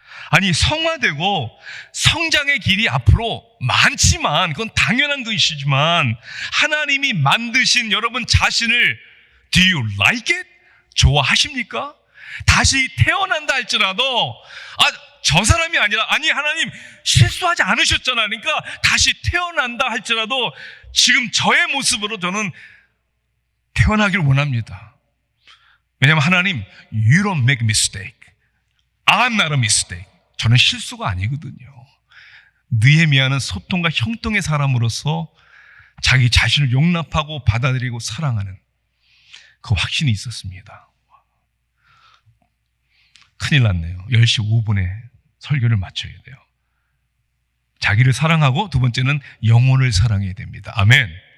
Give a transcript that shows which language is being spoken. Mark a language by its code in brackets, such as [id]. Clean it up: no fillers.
[ko] 아니, 성화되고 성장의 길이 앞으로 많지만, 그건 당연한 것이지만, 하나님이 만드신 여러분 자신을 [en] Do you like it? [ko] 좋아하십니까? 다시 태어난다 할지라도 저 사람이 아니라, 아니 하나님 실수하지 않으셨잖아, 그러니까 다시 태어난다 할지라도 지금 저의 모습으로 저는 태어나길 원합니다. 왜냐하면 하나님, [en] You don't make mistake. I'm not a mistake. [ko] 저는 실수가 아니거든요. 느헤미야는 소통과 형통의 사람으로서 자기 자신을 용납하고 받아들이고 사랑하는 그 확신이 있었습니다. 큰일 났네요. 10시 5분에 설교를 마쳐야 돼요. 자기를 사랑하고, 두 번째는 영혼을 사랑해야 됩니다. 아멘.